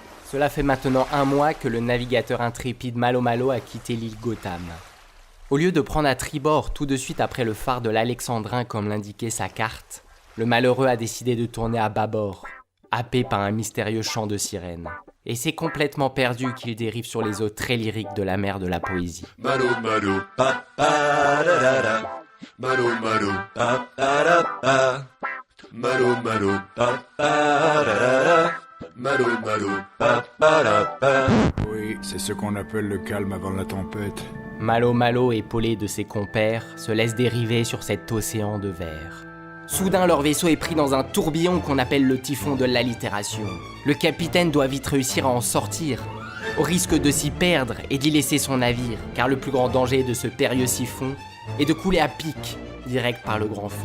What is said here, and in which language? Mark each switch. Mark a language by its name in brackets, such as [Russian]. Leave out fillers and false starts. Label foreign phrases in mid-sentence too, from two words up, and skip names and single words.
[French] Cela fait maintenant 1 mois que le navigateur intrépide Malo Malo a quitté l'île Gotham. Au lieu de prendre à tribord tout de suite après le phare de l'Alexandrin comme l'indiquait sa carte, le malheureux a décidé de tourner à bâbord, happé par un mystérieux chant de sirène. Et c'est complètement perdu qu'il dérive sur les eaux très lyriques de la mer de la poésie. Malo malo pa pa da da da. Malo malo pa pa da pa. Malo malo pa pa da da da. Malo malo pa pa da pa. Oui, c'est ce qu'on appelle le calme avant la tempête. Malo Malo, épaulé de ses compères, se laisse dériver sur cet océan de verre. Soudain, leur vaisseau est pris dans un tourbillon qu'on appelle le typhon de l'allitération. Le capitaine doit vite réussir à en sortir, au risque de s'y perdre et d'y laisser son navire, car le plus grand danger de ce périlleux siphon est de couler à pic, direct par le grand fond.